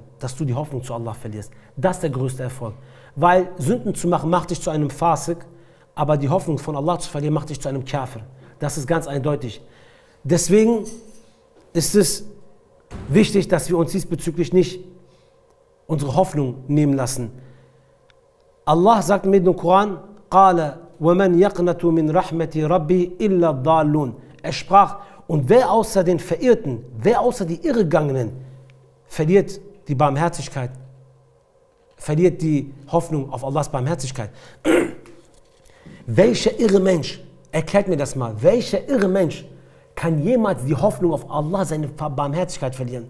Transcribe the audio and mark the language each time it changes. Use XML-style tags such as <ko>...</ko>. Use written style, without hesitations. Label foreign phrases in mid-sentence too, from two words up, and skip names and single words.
<de>Dass du die Hoffnung zu Allah verlierst. Das ist der größte Erfolg. Weil Sünden zu machen, macht dich zu einem Fasik, aber die Hoffnung von Allah zu verlieren, macht dich zu einem Kafir. Das ist ganz eindeutig. Deswegen ist es wichtig, dass wir uns diesbezüglich nicht unsere Hoffnung nehmen lassen. Allah sagt mit dem Koran,</de> <ar>قَالَ وَمَنْ يَقْنَتُ مِنْ رَحْمَةِ رَبِّهِ إِلَّا الضَّالُّونَ.</ar> <de>Er sprach, und wer außer den Verirrten, wer außer die Irregangenen verliert die Barmherzigkeit verliert die Hoffnung auf Allahs Barmherzigkeit. Welcher irre Mensch, erklärt mir das mal, welcher irre Mensch kann jemals die Hoffnung auf Allah, seine Barmherzigkeit verlieren?</de>